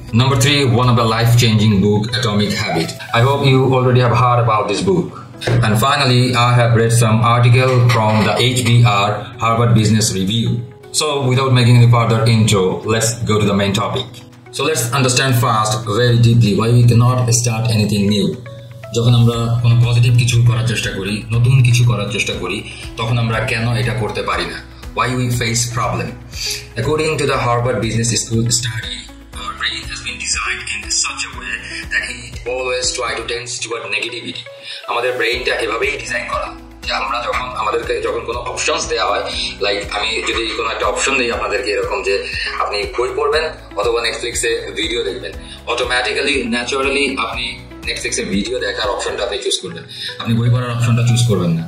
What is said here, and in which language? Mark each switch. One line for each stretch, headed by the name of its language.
English: Number three, one of the life-changing book, Atomic Habit. I hope you already have heard about this book. And finally, I have read some article from the HBR, Harvard Business Review. So without making any further intro, let's go to the main topic. So let's understand first, very deeply, why we cannot start anything new.
Bangla: যখন আমরা কোনো positive কিছু করার চেষ্টা করি, নতুন কিছু করার চেষ্টা করি, তখন আমরা কেন এটা করতে পারি না?
English: Why we face problem? According to the Harvard Business School study, our brain has been designed in such a way that it always try to tend toward negativity.
Bangla: আমাদের ব্রেইনটা এভাবেই ডিজাইন করা যে আমরা আমাদেরকে যখন কোনো অপশনস দেওয়া হয়, লাইক আমি যদি কোনো একটা অপশন দিই আপনাদেরকে এরকম যে আপনি বই পড়বেন অথবা নেটফ্লিক্সে ভিডিও দেখবেন, অটোমেটিক্যালি ন্যাচারালি আপনি নেটফ্লিক্সের ভিডিও দেখার অপশনটা আপনি চুজ করবেন, আপনি বই পড়ার অপশনটা চুজ করবেন না।